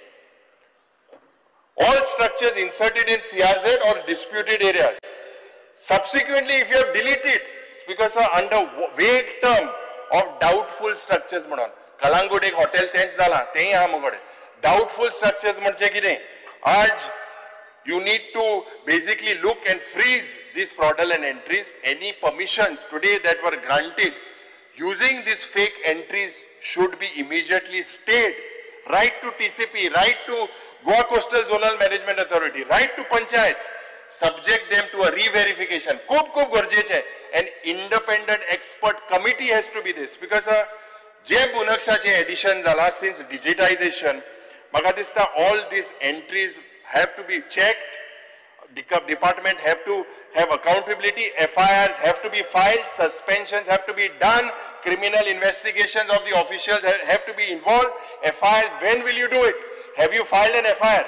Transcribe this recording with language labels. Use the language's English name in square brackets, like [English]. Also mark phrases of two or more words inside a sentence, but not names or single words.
[English] All structures inserted in CRZ or disputed areas. Subsequently, if you have deleted, Speaker Sir, under vague term of doubtful structures, Kalangut [Konkani] ek hotel tents zala, tehi aha magade. [English] Doubtful structures [Konkani] म्हणजे कितें? [English] आज you need to basically look and freeze these fraudulent entries. Any permissions today that were granted using these fake entries should be immediately stayed. Right to TCP, right to Goa Coastal Zonal Management Authority, right to Panchayats. Subject them to a re-verification. [Marathi] खूप गरजेचे आहे. [English] An independent expert committee has to be this. Because [Konkani] जे Bunakshचे addition झाला [English] since digitization, [Konkani] म्हाका दिसता [English] all these entries have to be checked. The department have to have accountability. FIRs have to be filed. Suspensions have to be done. Criminal investigations of the officials have to be involved. FIRs, when will you do it? Have you filed an FIR?